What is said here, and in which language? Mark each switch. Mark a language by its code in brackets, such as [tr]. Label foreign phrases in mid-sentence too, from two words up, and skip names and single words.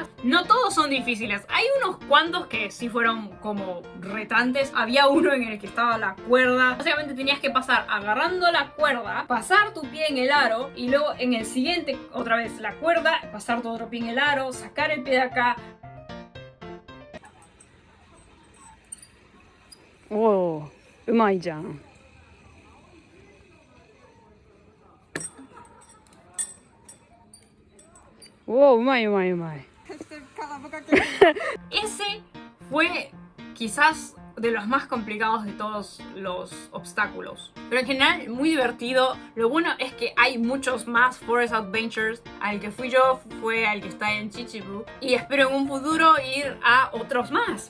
[es] No todos son difíciles. Hay unos cuantos que sí fueron como retantes. Había uno en el que estaba la cuerda. Básicamente tenías que pasar agarrando la cuerda, pasar tu pie en el aro y luego en el siguiente otra vez la cuerda, pasar tu otro pie en el aro, sacar el pie de acá. [ja] Oh, うまいじゃん。Oh, うまいうまいうまい。 [es] Ese fue quizás de los más complicados de todos los obstáculos. Pero en general muy divertido. Lo bueno es que hay muchos más Forest Adventures. Al que fui yo fue al que está en Chichibu. Y espero en un futuro ir a otros más.